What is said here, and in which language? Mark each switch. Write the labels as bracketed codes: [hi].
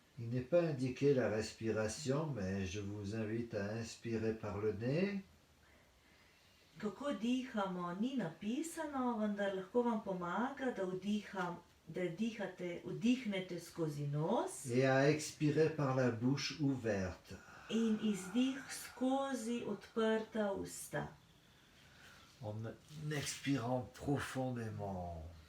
[fr] Il n'est pas indiqué la respiration, mais je vous invite à inspirer par le nez. [sl] Kako dihamo, ni napisano, vendar lahko vam pomaga, da vdihnete skozi nos [fr] Et à expirer par la bouche ouverte. [sl] in izdih skozi odprta usta. [fr] En expirant profondément.